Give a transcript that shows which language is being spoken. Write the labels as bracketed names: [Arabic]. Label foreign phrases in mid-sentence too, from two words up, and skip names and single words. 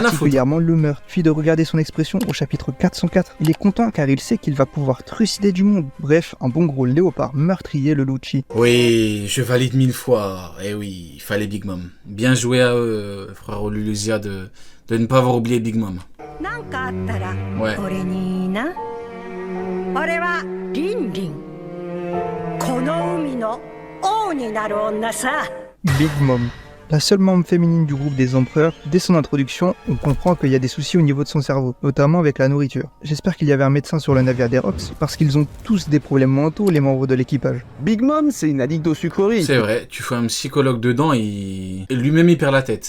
[French] particulièrement le meurtre. Suffit de regarder son expression au chapitre 404. Il est content car il sait qu'il va pouvoir trucider du monde. Bref, un bon gros léopard meurtrier, le Lucci. Oui, je valide 1000 fois. Eh oui, il fallait Big Mom. Bien joué à eux, frère Lulusia, de ne pas avoir oublié Big Mom. Ouais. [Japanese] 俺はリンリンこの海の王になる女さ [French] Big Mom. La seule membre féminine du groupe des empereurs, dès son introduction, on comprend qu'il y a des soucis au niveau de son cerveau, notamment avec la nourriture. J'espère qu'il y avait un médecin sur le navire des Rocks, parce qu'ils ont tous des problèmes mentaux, les membres de l'équipage. Big Mom, c'est une addict aux sucreries. C'est vrai, tu fais un psychologue dedans, et lui-même il perd la tête.